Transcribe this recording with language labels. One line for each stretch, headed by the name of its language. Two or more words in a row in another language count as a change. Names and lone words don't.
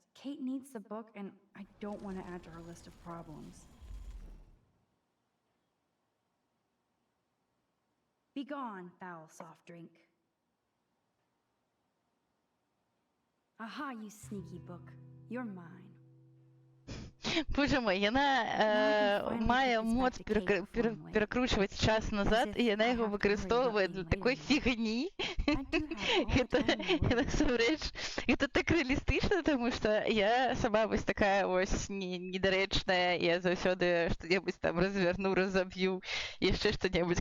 English: Kate needs the book, and I don't want to add to her list of problems. Be gone, foul soft drink. Aha, you sneaky book. You're mine.
Belarusian: Боже мой, яна мае моц перакручваць час назад, і яна яго выкарыстоўвае для такой фігні. Гэта насамрэч, гэта так рэалістычна, таму што я сама вось такая вось недарэчная, я заўсёды што-небудзь там развярну, разаб'ю, яшчэ што-небудзь.